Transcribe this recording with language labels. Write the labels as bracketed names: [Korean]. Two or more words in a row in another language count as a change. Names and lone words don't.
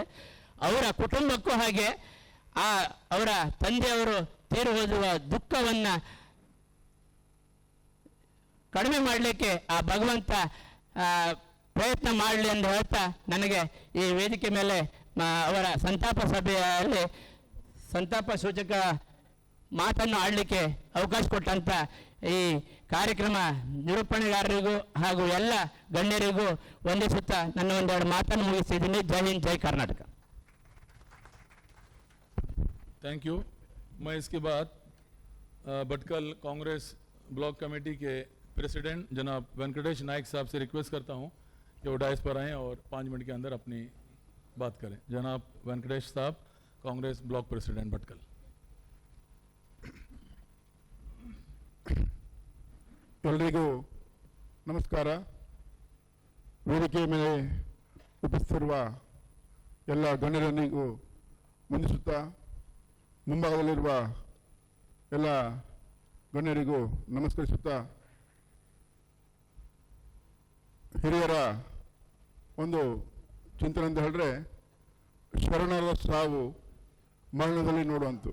[Kannada] ಅವರ ಕುಟುಂಬಕ್ಕೂ ಹಾಗೆ ಅವರ ತಂದೆಯವರು ತೀರಿ ಹೋದುವ ದುಃಖವನ್ನು ಕಡಿಮೆ ಮಾಡಲಿಕ್ಕೆ ಆ ಭಗವಂತ ಪ್ರಯತ್ನ ಮಾಡಲಿ ಎಂದು ಹೇಳ್ತಾ ನನಗೆ ಈ ವೇದಿಕೆ ಮೇಲೆ ಅವರ ಸಂತಾಪ ಸಭೆಯಲ್ಲಿ ಸಂತಾಪ ಸೂಚಕ ಮಾತನ್ನು ಆಡಲಿಕ್ಕೆ ಅವಕಾಶ ಕೊಟ್ಟಂಥ ಈ ಕಾರ್ಯಕ್ರಮ ನಿರೂಪಣೆಗಾರರಿಗೂ ಹಾಗೂ ಎಲ್ಲ ಗಣ್ಯರಿಗೂ ವಂದಿಸುತ್ತಾ ನನ್ನ ಒಂದೆರಡು ಮಾತನ್ನು ಮುಗಿಸಿದ್ದೀನಿ. ಜೈ ಹಿಂದ್, ಜೈ ಕರ್ನಾಟಕ. [English] thank you. [Hindi] मैं इसके बाद भटकल कांग्रेस ब्लॉक कमेटी के प्रेसिडेंट जनाब वेंकटेश नायक साहब से रिक्वेस्ट करता हूं कि वो डायस पर आएँ और 5 मिनट के अंदर अपनी बात करें. जनाब वेंकटेश साहब, कांग्रेस ब्लॉक प्रेसिडेंट भटकल. [Kannada] ಎಲ್ರಿಗೂ ನಮಸ್ಕಾರ. ವೇದಿಕೆಯ ಮೇಲೆ ಉಪಸ್ಥಿತಿರುವ ಎಲ್ಲ ಗಣ್ಯರನಿಗೂ ವಂದಿಸುತ್ತಾ, ಮುಂಭಾಗದಲ್ಲಿರುವ ಎಲ್ಲ ಗಣ್ಯರಿಗೂ ನಮಸ್ಕರಿಸುತ್ತಾ, ಹಿರಿಯರ ಒಂದು ಚಿಂತನೆ ಅಂತ ಹೇಳಿದ್ರೆ ಶರಣರ ಸಾವು ಮರಣದಲ್ಲಿ ನೋಡುವಂತು.